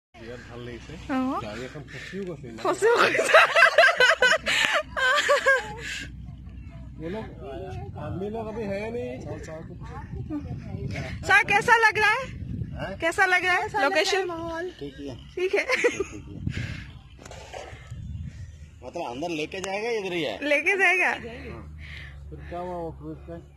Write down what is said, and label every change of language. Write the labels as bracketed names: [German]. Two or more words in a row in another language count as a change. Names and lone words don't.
[Assamese] বিৰাট ভাল লাগিছে অঁ গাড়ী এখন ফচিও গৈছে ফচিও [Hindi] ये लोग आदमी लोग अभी है नहीं सर कैसा लग रहा है कैसा लग रहा है लोकेशन ठीक है मतलब अंदर लेके जाएगा इधर ही है लेके जाएगा फिर क्या हुआ वो क्रूज पे